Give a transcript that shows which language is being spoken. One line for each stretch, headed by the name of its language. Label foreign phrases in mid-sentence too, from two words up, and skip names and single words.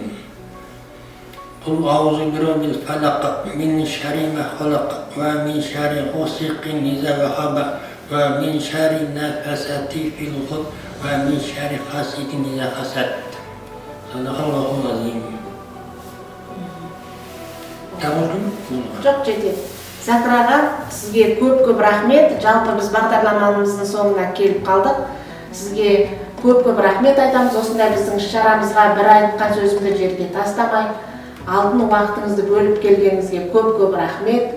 Arabic: قل أعوذ برب الفلق من شر ما خلق ومن شر غاسق إذا وقب ومن شر النفاثات في العقد ومن شر حاسد إذا حسد. صدق الله العظيم.
Kazakh: Жоқ, жетеді. Зәкір аға, сізге көп рахмет. Жалпы біз бағдарламамыздың соңына келіп қалдық. Сізге көп рахмет айтамыз. Осындай біздің шарамызға бір айтқан сөзімді жерге тастамай, алтын уақытыңызды бөліп келгеніңізге көп рахмет.